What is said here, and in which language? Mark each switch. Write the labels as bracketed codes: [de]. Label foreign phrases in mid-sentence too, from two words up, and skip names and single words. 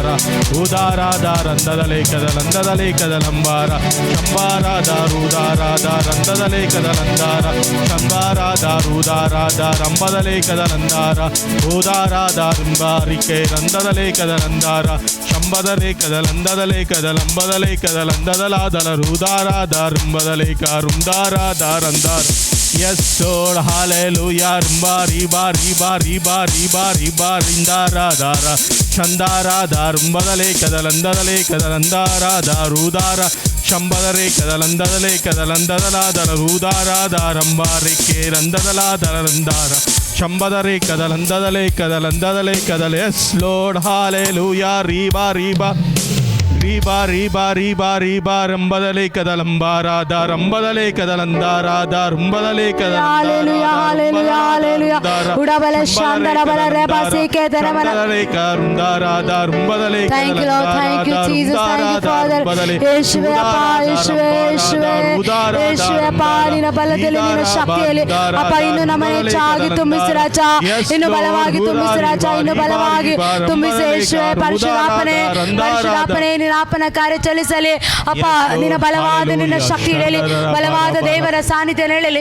[en] ರೂದಾರಾದ ರಂದದ ಲೇಖದ ಲಂದದ ಲೇಖದ ಲಂಬಾರ ಶಂಬಾರಾದ ರೂದಾರಾದ ರಂದದ ಲೇಖದ ಲಂದಾರ ಶಂಬಾರಾದ ರೂದಾರಾದ ರಂಬದ ಲೇಖದ ಲಂದಾರ ಓದಾರಾದ ರಿಂಬಾರಿಕೆ ರಂದದ ಲೇಖದ ಲಂದಾರ ಶಂಬದ ಲೇಖದ ಲಂದದ ಲೇಖದ ಲಂಬದ ಲೇಖದ ಲಂದದ ಲಾದಲ ರೂದಾರಾದ ರಿಂಬದ ಲೇಖ ರುಂದಾರಾದ ರಂದಾರ Yes, Lord, hallelujah. Rimba, riba, riba, riba, riba, riba, rindara, dara, chandara, darumbada lekada, landada lekada, landara, darudara, shambada rekada, landada lekada, landada ladara, rudara, daramba, reke, landada ladara, landara, shambada rekada, landada lekada, landada lekada. Yes, Lord, hallelujah. Riba, riba. ರೀಬಾ ರೀಬಾ ರೀಬಾ ರೀಬಾ ರಂಬದಲೇ ಕದಲಂಬಾರಾದ ರಂಬದಲೇ ಕದಲಂದಾರಾದ ರಂಬದಲೇ Hallelujah, hallelujah, hallelujah. Udabala shandara bala reba sike dharmana. ಕರುಂದಾರಾದ ರಂಬದಲೇ Thank you, Lord. Thank you, Jesus. Thank you, Father. [kn] ಯೇಸುವೆ ಅಪ್ಪ, ಯೇಸುವೆ, ಯೇಸುವೆ, ಯೇಸುವೆ ಅಪ್ಪ, ನಿನ್ನ ಬಲದಲ್ಲಿ ನಿನ್ನ ಶಕ್ತಿಯಲ್ಲಿ ಅಪ್ಪ ಇನ್ನು ನಮ್ಮನ್ನು ಹೆಚ್ಚಾಗಿ ತುಂಬಿಸಿ ರಾಜ, ಇನ್ನು ಬಲವಾಗಿ ತುಂಬಿಸಿ ರಾಜ, ಇನ್ನು ಬಲವಾಗಿ ತುಂಬಿಸಿ ಯೇಸುವೆ. ಪರಿಶುದ್ಧಾತ್ಮನೇ, ಪರಿಶುದ್ಧಾತ್ಮನೇ, ನಿನ್ನ ಆತ್ಮನ ಕಾರ್ಯ ಚಲಿಸಲಿ ಅಪ್ಪ, ನಿನ್ನ ಬಲವಾದ ನಿನ್ನ ಶಕ್ತಿ ಇರಲಿ, ಬಲವಾದ ದೇವರ ಸಾನ್ನಿಧ್ಯ ನೆರಳಲಿ.